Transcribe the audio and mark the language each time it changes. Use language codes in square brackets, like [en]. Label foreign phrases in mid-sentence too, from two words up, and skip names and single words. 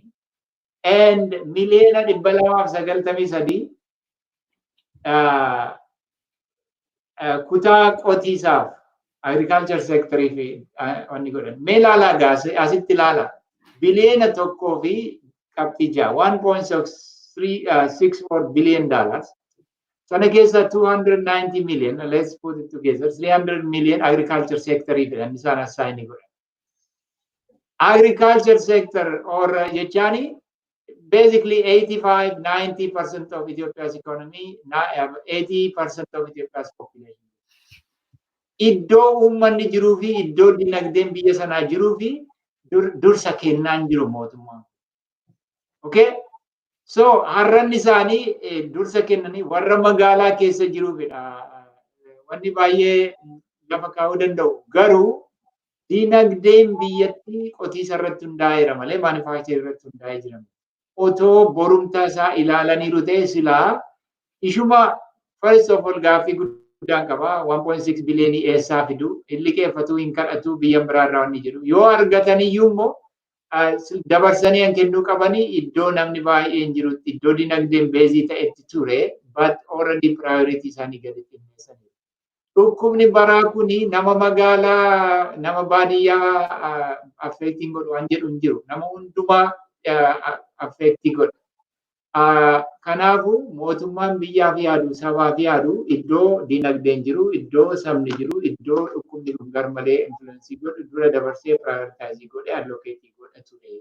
[om] And miliyoona 293 kutaa qotiisaaf [en] agriculture sectoriif [om] wanni godhan. Mee ilaalaa asitti ilaala. Biliyoona 1 fi qabxii 6 $1.64 billion. Sana keessa [en] 290 million, let's put it together, 300 million agriculture sectoriif [om] isaan assign godhan. [en] Agriculture sector [om] or jechani [en] basically 85-90% of Ethiopia's economy, 80% of Ethiopia's population. [om] Iddoo uummanni jiruu fi iddoo dinagdeen biyya sanaa jiruu fi dursa kennaan jiru mootummaan. Okay? So har'an isaanii dursa kennanii warra magaalaa keessa jiruufidha. Wanni baay'ee lafa kaa'uu danda'u. Garuu dinagdeen biyyattii qotiisa irratti hundaa'eera malee maanifaaktcharii irratti hundaa'ee jira. Otoo borumtaa isaa ilaalaniiru ta'e silaa ishuma [en] first of all [om] gaaffii guddaan qaba. 1.6 biliyoonii eessaa fidu? Inni qeeffatu hin kadhatu biyya biraarraa wanni jedhu. Yoo argataniyyuu immoo dabarsanii kan kennuu qabanii iddoo namni baay'een jirutti iddoo dinagdeen beezii ta'etti ture, [en] but already priority [om] isaanii gadi xinneessanii. Dhukkubni baraa kuni nama magaalaa nama baadiyyaa affecting godhu waan jedhu hin jiru. Nama hundumaa affecti godha. Kanaafuu mootummaan biyyaaf yaadu sabaaf yaadu iddoo dinagdeen jiru, iddoo sabni jiru, iddoo dhukkubni kun garmalee influensii godhu dura dabarsee prioritaayizii godhe allocate godha ture.